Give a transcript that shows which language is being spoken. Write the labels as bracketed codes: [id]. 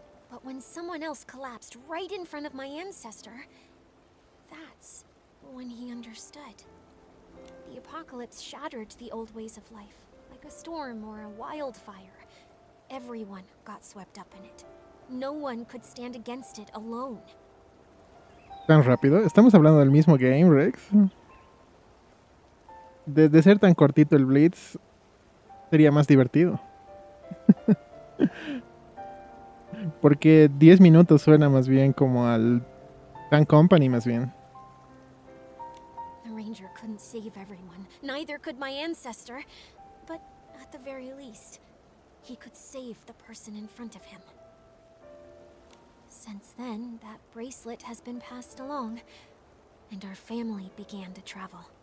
[en] But when someone else collapsed right in front of my ancestor, that's when he understood. The apocalypse shattered the old ways of life, like a storm or a wildfire. Everyone got swept up in it. No one could stand against it alone. [es] ¿Tan rápido? ¿Estamos hablando del mismo game, Rex? De ser tan cortito el Blitz, sería más divertido. Porque 10 minutos suena más bien como al Tan Company, más bien. [en] The ranger couldn't save everyone, neither could my ancestor. But at the very least, he could save the person in front of him. Since then, that bracelet has been passed along, and our family began to travel.